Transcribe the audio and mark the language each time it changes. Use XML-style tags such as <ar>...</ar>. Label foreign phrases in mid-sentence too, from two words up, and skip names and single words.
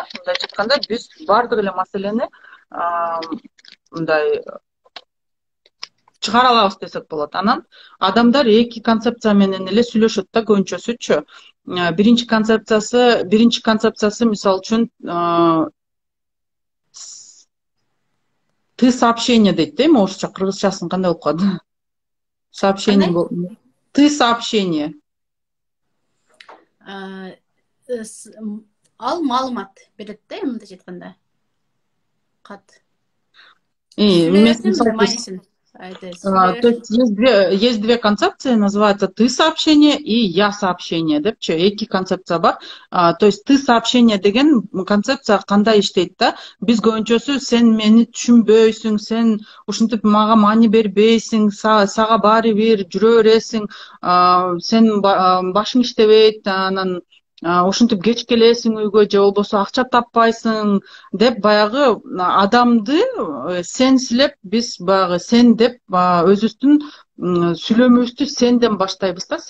<ky>Мындайча айтканда, биз баардык эле маселени мындай чыгара алабыз десек болот. Анан адамдар эки концепция менен эле сүйлөшөт да, көбүнчөсүчү. Биринчи концепциясы мисалы үчүн</ky> <ru>ты сообщение</ru> <ky>дейт да, эми орусча, кыргызчасын кандай болуп калды?</ky> <ru>Сообщение. Ты сообщение.</ru> <ky>Ал маалымат берет да, мындайча айтканда. Кат.</ky> <ru>То есть есть две концепции, называется ты сообщение и я сообщение депчи.</ru> <ky>Эки концепция бар.</ky> <ru>То есть ты сообщение</ru> <ky>деген концепция кандай иштейт да? Биз көбүнчөсү сен мени түшүнбөйсүң, сен ушинтип мага маани бербейсиң, сага баары бир жүрө бересиң, сен башың иштебейт, анан ушинтип кеч келесиң үйгө, же болбосо акча таппайсың деп баягы адамды сенсилеп, биз баягы сен деп өзүбүздүн сүйлөмөбүздү сенден баштайбыз да.</ky>